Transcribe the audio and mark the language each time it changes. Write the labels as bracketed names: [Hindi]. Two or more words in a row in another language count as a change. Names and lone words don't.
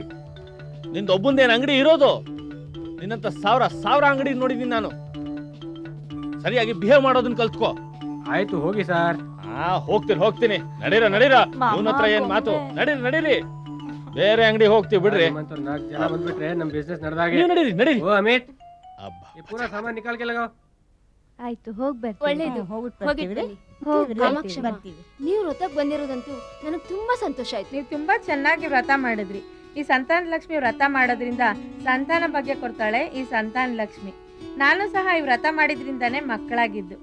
[Kannada] ನಿಂದ ಒಬ್ಬಂದೇನ್ ಅಂಗಡಿ ಇರೋದು? ನಿನ್ನಂತ ಸಾವಿರ ಅಂಗಡಿ ನೋಡಿದೀನಿ ನಾನು. ಸರಿಯಾಗಿ ಬಿಹೇವ್ ಮಾಡೋದನ್ನ ಕಲ್ತ್ಕೋ. ಆಯ್ತು ಹೋಗಿ ಸರ್. ಹೋಗ್ತೀನಿ. ನಡೀರ ಇವನ ಹತ್ರ ಏನ್ ಮಾತು? ನಡೀರಿ ಬೇರೆ ಅಂಗಡಿ ಹೋಗ್ತೀವಿ ಬಿಡ್ರಿ. 4 ಜನ ಬಂದ್ಬಿಟ್ರೆ ನಮ್ ಬಿಸ್ನೆಸ್ ನಡೆದಾಗೆ. ನೀವು ನಡೀರಿ. ಓ ಅಮಿತ್, ಅಬ್ಬಾ. [Hindi] ये पूरा सामान निकाल के लगाओ. [Kannada] ಆಯ್ತು ಒಳ್ಳೇದು ಕಾಮಾಕ್ಷಮ್ಮ, ನೀವು ವ್ರತಕ್ಕೆ ಬಂದಿರೋದಂತೂ ನನಗೆ ತುಂಬಾ ಸಂತೋಷ ಆಯ್ತು. ನೀವು ತುಂಬಾ ಚೆನ್ನಾಗಿ ವ್ರತ ಮಾಡಿದ್ರಿ. ಈ ಸಂತಾನ ಲಕ್ಷ್ಮಿ ವ್ರತ ಮಾಡೋದ್ರಿಂದ ಸಂತಾನ ಬಗ್ಗೆ ಕೊಡ್ತಾಳೆ ಈ ಸಂತಾನ ಲಕ್ಷ್ಮಿ. ನಾನು ಸಹ ಈ ವ್ರತ ಮಾಡಿದ್ರಿಂದಾನೇ ಮಕ್ಕಳಾಗಿದ್ದು.